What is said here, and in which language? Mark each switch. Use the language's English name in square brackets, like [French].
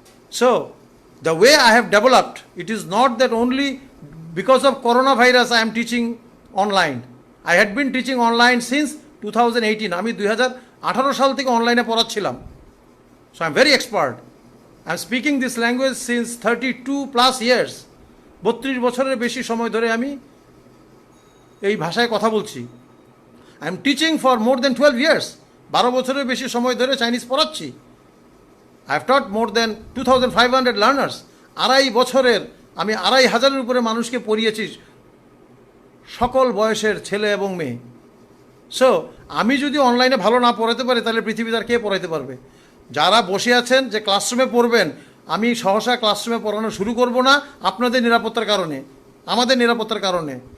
[English] So, the way I have developed, it is not that only because of coronavirus I am teaching online. I had been teaching online since 2018. [Bangla] আমি 2018 সাল থেকে অনলাইনে পড়াচ্ছিলাম. [English] So I am very expert. I am speaking this language since 32 plus years. [Bangla] 32 বছরের বেশি সময় ধরে আমি এই ভাষায় কথা বলছি. [English] I am teaching for more than 12 years. [Bangla] 12 বছরের বেশি সময় ধরে চাইনিজ পড়াচ্ছি. [English] I have taught more than 2,500 learners. [Bangla] 2.5 বছরের আমি 2,500 উপরে মানুষকে পড়িয়েছি, সকল বয়সের ছেলে এবং মেয়ে. সো আমি যদি অনলাইনে ভালো না পড়াতে পারি তাহলে পৃথিবীতে আর কে পড়াতে পারবে? যারা বসে আছেন যে ক্লাসরুমে পড়বেন, আমি সহসা ক্লাসরুমে পড়ানো শুরু করব না আপনাদের নিরাপত্তার কারণে, আমাদের নিরাপত্তার কারণে।